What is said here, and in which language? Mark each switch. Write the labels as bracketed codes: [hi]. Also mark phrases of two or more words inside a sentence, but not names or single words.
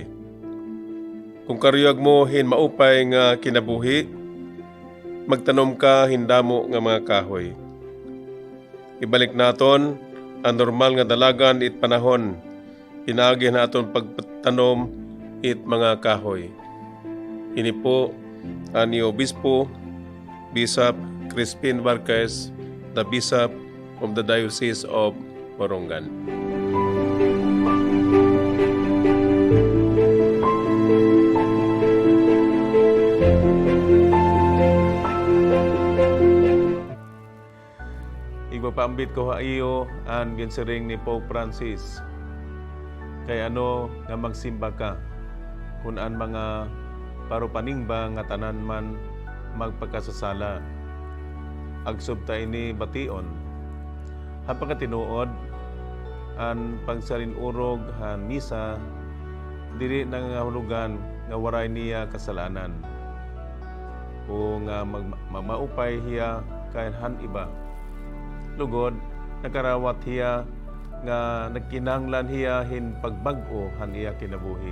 [war] Kung karuyag mo hin maupay nga kinabuhi, magtanom ka hindamo nga mga kahoy. Ibalik naton ang normal nga dalagan it panahon, pinaagi naton pagtanom it mga kahoy. Ini po ang Obispo Bishop Crispin Vargas, [en] the Bishop of the Diocese of Morongan. [war] Igpapaambit ko ha iyo ang ginsiring ni Pope Francis. Kay ano nga magsimba ka, kung ang mga parupaningba nga tanan man magpagkasasala. Agsub ta ini bation. Hapang tinuod, ang pagsalinurog han misa, dili nangahulugan nga waray niya kasalanan. O nga maupay hiya kay han iba. Lugod, nakarawat hiya nga nagkinahanglan hiya hin pagbag-o han iya kinabuhi.